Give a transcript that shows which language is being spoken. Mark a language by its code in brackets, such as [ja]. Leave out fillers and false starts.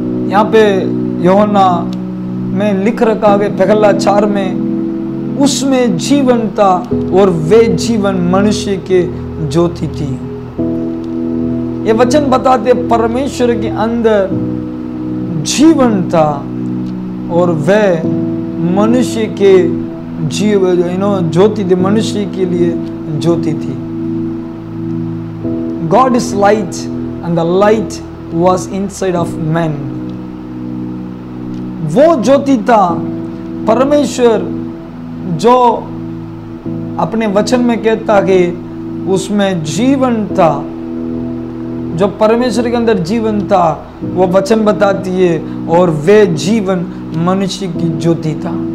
[hi] यहाँ पे यूहन्ना में लिख रखा है पहला 4 में, उसमें जीवन था और वे जीवन मनुष्य के ज्योति थी। ये वचन बताते परमेश्वर के अंदर जीवन था और वह मनुष्य के ज्योति थी, मनुष्य के लिए ज्योति थी। [en] God is light and the light was inside of man. [hi] वो ज्योति था परमेश्वर जो अपने वचन में कहता कि उसमें जीवन था। जो परमेश्वर के अंदर जीवन था वो वचन बताती है और वे जीवन मनुष्य की ज्योति था।